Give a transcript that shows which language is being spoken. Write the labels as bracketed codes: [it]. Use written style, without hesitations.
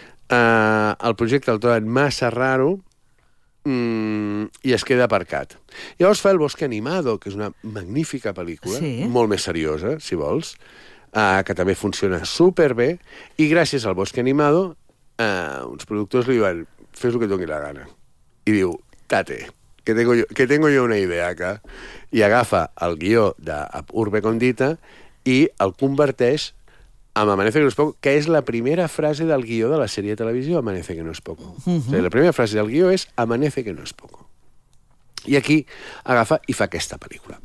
[ca] El projecte el troben massa raro i es queda aparcat. Llavors fa El bosque animado, que és una magnífica pel·lícula, sí. Molt més seriosa, si vols, que també funciona superbé, i gràcies al Bosque Animado uns productors li diuen fes el que doni la gana. I diu, [es] tate, que tengo yo una idea acá. [ca] I agafa el guió d'Urbe Condita i el converteix en Amanece que no es poco, que és la primera frase del guió de la sèrie de televisió Amanece que no es poco. Uh-huh. O sigui, la primera frase del guió és Amanece que no es poco. I aquí agafa i fa aquesta pel·lícula.